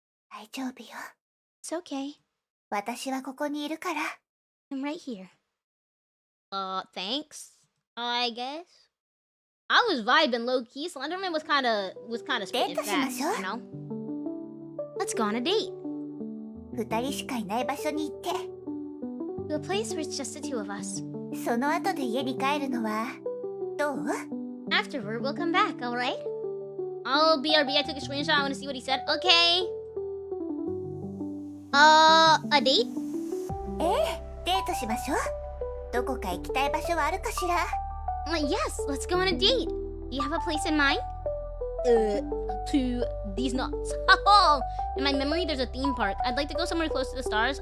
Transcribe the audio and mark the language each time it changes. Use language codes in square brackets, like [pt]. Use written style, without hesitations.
[ja] 大丈夫よ。 [en] It's okay. [ja] 私はここにいるから。 [en] I'm right here. Thanks. I guess. I was vibing low key. Slenderman was kind of spitting fast, you know. Let's go on a date. [ja] 2人しかいない場所に行って。 [en] To a place where it's just the two of us. [ja] その後で家に帰るのはどう？ [en] Afterward, we'll come back, alright? Oh, BRB, I took a screenshot. I want to see what he said. Okay. A date? [ja] デートしましょう。どこか行きたい場所はあるかしら？ [en] Yes, let's go on a date. Do you have a place in mind? To these nuts. In my memory, there's a theme park. I'd like to go somewhere close to the stars.